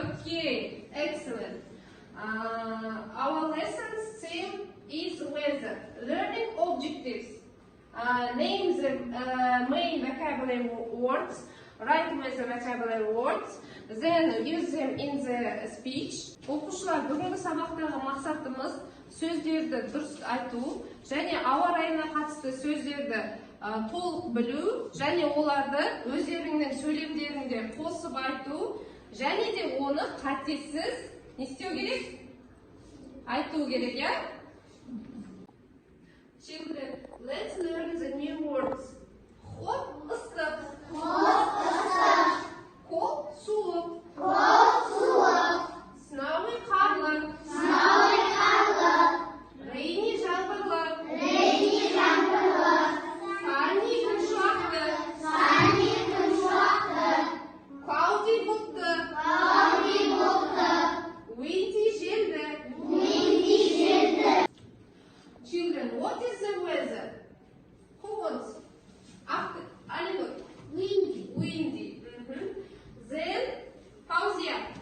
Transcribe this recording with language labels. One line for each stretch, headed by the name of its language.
English: Okay, excellent. Our lesson's theme is weather. Learning objectives. Name the main vocabulary words. Write with the vocabulary words. Then use them in the speech.
Kazakh: Оқушылар, бүгінгі сабақтағы мақсатымыз сөздерді дұрыс айту және ауа райына қатысты сөздерді толық білу және оларды өздеріңнің сөйлемдеріңде қосып айту және де оны қатесіз не істеу керек? Айту керек, я?
English: Children, let's learn the new words. Hot,
Kazakh: ыстық.
English: Hot,
Kazakh: ыстық.
English: Cold,
Kazakh: суық.
English: Cold,
Kazakh: суық.
English: Snowy,
Kazakh: қарлы.
English: Snowy,
Kazakh: қарлы.
English: Rainy,
Kazakh: жаңбырлы.
English: Rainy,
Kazakh: жаңбырлы.
English: Sunny,
Kazakh: күн шуақты.
English: Sunny,
Kazakh: күн шуақты.
English: Cloudy,
Kazakh: бұлтты.
English: Cloudy,
Kazakh: бұлтты.
English: Windy,
Kazakh: желді.
English: Windy,
Kazakh: желді.
English: Children, what is the weather? Who wants? After, Aligut. Windy. Windy. Then, how's the